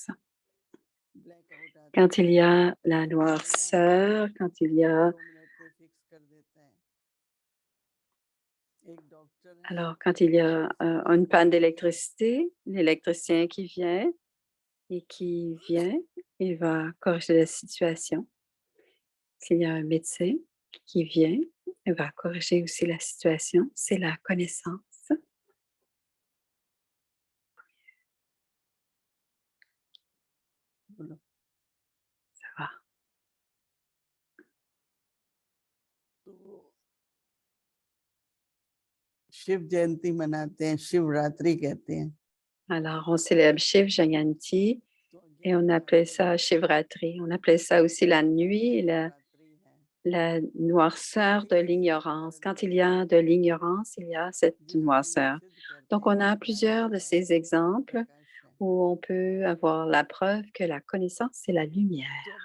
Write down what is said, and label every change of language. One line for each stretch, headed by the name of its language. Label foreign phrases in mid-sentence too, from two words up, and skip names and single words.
French: Quand il y a la noirceur, quand il y a une panne d'électricité, l'électricien qui vient, il va corriger la situation. S'il y a un médecin qui vient, il va corriger aussi la situation. C'est la connaissance. Ça va.
Hindi: शिव जयंती मनाते हैं, शिवरात्रि कहते हैं।
French: Alors, on célèbre Shiv Jayanti et on appelle ça Shivratri. On appelle ça aussi la nuit et la noirceur de l'ignorance. Quand il y a de l'ignorance, il y a cette noirceur. Donc, on a plusieurs de ces exemples où on peut avoir la preuve que la connaissance, c'est la lumière.